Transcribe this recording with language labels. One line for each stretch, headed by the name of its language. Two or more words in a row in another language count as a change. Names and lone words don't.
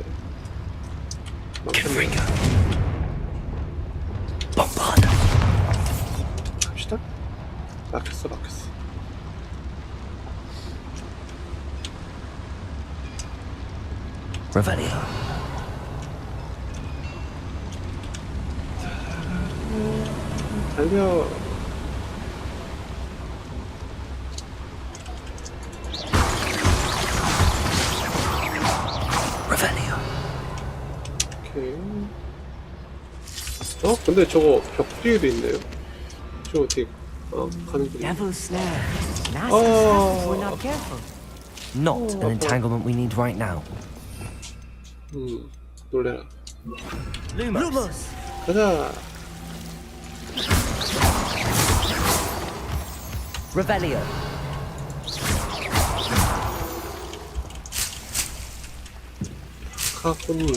English: Confringo. Bombarda.
Korean: 갑시다. 막혔어.
English: Revelio.
Korean: 달려.
English: Revelio.
Korean: 오케이. 근데 저거 벽 뒤에도 있네요. 저거 어떻게, 가는 길이.
English: Devil snare. Nasty Oh. stuff if we're not careful. Not an entanglement we need right now.
Korean: 놀래라.
English: Lumos.
Korean: 가자.
English: Revelio.
Korean: 카군이.